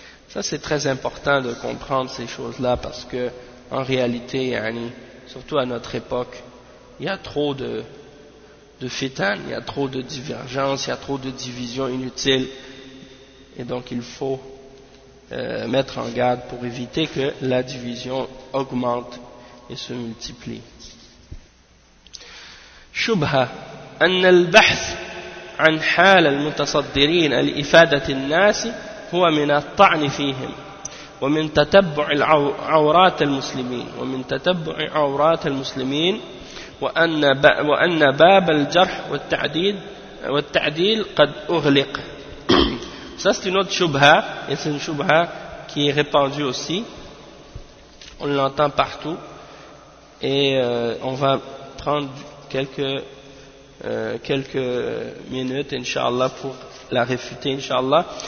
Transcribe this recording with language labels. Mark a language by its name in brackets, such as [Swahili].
[French] Ça c'est très important de comprendre ces choses-là parce que en réalité, surtout à notre époque, il y a trop de de fitan, il y a trop de divergences, il y a trop de divisions inutiles. Et donc il faut mettre en garde pour éviter que la division augmente et se multiplie. [Arabic] Shubha, أن البحث عن حال المتصدرين لإفادة الناس هو من الطعن فيهم ومن تتبع عورات المسلمين ومن تتبع عورات المسلمين وأن باب الجرح والتعديل قد أغلق. [French] Ça c'est une autre shubha, et c'est une shubha qui est répandue aussi. On l'entend partout, et on va prendre quelques minutes, inshallah, pour la réfuter, inshallah.